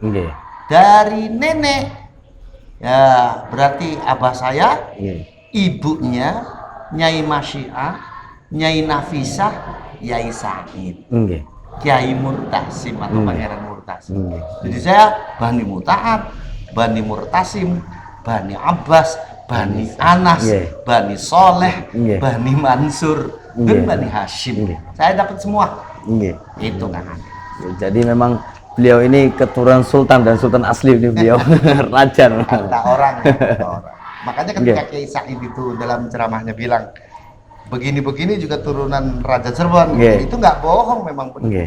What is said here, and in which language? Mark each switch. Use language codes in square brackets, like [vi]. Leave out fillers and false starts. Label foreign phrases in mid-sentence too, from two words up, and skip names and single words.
[id] Dari nenek ya berarti abah saya, ibunya Nyai Masyiah, Nyai Nafisah, Yai Said, Kiai Murtasim atau Pangeran Murtasim. Jadi saya Bani Muta'ad, Bani Murtasim, Bani Abbas, Bani Anas, Bani Soleh, Bani Mansur, dan Bani Hashim. Saya dapat semua. Itu kan. Jadi memang beliau ini keturunan sultan dan sultan asli ini beliau. Raja. Kata orang. Makanya ketika Kiai Said itu dalam ceramahnya bilang begini-begini juga turunan Raja Cirebon, itu nggak bohong, memang benar.